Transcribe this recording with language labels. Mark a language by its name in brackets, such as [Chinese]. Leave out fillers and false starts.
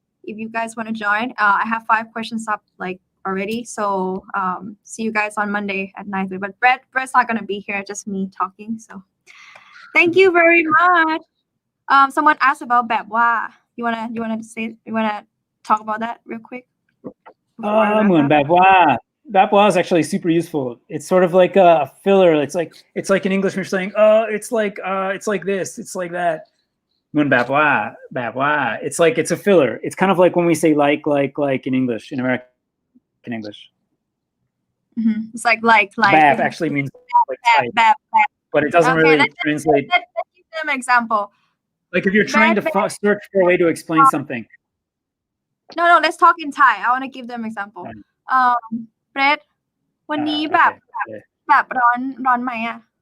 [English] If you guys want to join, I have 5 questions up already. So see you guys on Monday at 9:30. But Brett's not gonna be here, just me talking. So thank you very much. Someone asked about แบบว่า you wanna talk about that real quick? เหมือนแบบว่า is actually super useful. It's sort of like a filler. It's like in English when you're saying, it's like this, it's like that. เหมือนแบบว่า it's a filler. It's kind of like when we say like in English, in American English. It's like. Bab actually means like type, but it doesn't really translate. Let's give them an example. Like if you're trying to search for a way to explain something. No, let's talk in Thai. I want to give them example. [Thai] Brett วันนี้แบบร้อนไหมอ่ะ